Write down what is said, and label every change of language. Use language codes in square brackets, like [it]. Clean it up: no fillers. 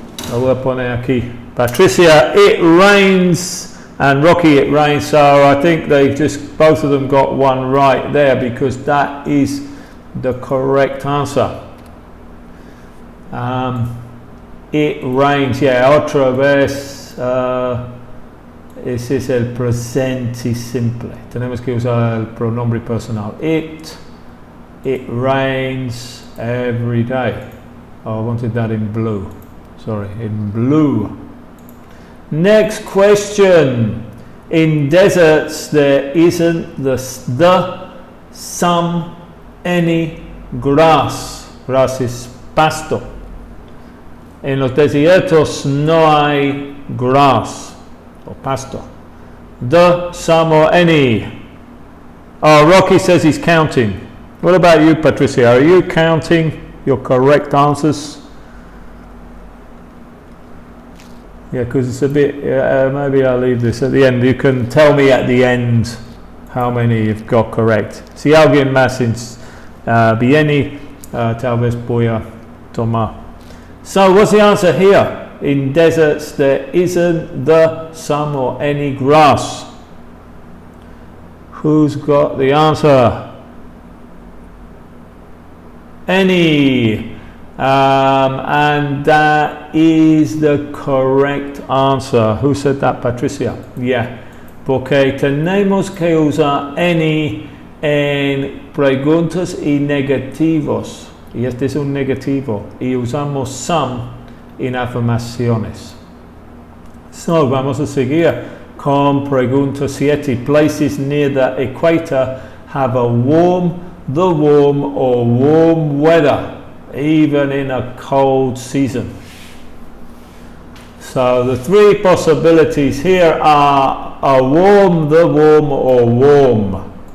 [es] Lo voy a poner aquí. [en] Patricia, it rains, and Rocky, it rains. So I think they just, both of them got one right there, because that is the correct answer. It rains, yeah, [es] otra vez. Ese es el presente simple. Tenemos que usar el pronombre personal. [en] It rains every day. Oh, I wanted that in blue. Sorry, in blue. Next question. In deserts there isn't the some, any grass. Grass is pasto. [es] En los desiertos no hay grass. [en] Or pasto. The, some, or any. Oh, Rocky says he's counting. What about you, Patricia? Are you counting your correct answers? Yeah, because it's a bit, maybe I'll leave this at the end. You can tell me at the end how many you've got correct. [es] Si alguien más viene, tal vez voy a tomar. [en] So what's the answer here? In deserts there isn't the, some, or any grass. Who's got the answer? Any. And that is the correct answer. Who said that, Patricia? Yeah. [es] Porque tenemos que usar any en preguntas y negativos. Y este es un negativo. Y usamos some en afirmaciones. So, vamos a seguir con pregunta 7. [en] Places near the equator have a warm, the warm, or warm weather, even in a cold season. So, the 3 possibilities here are a warm, the warm, or warm.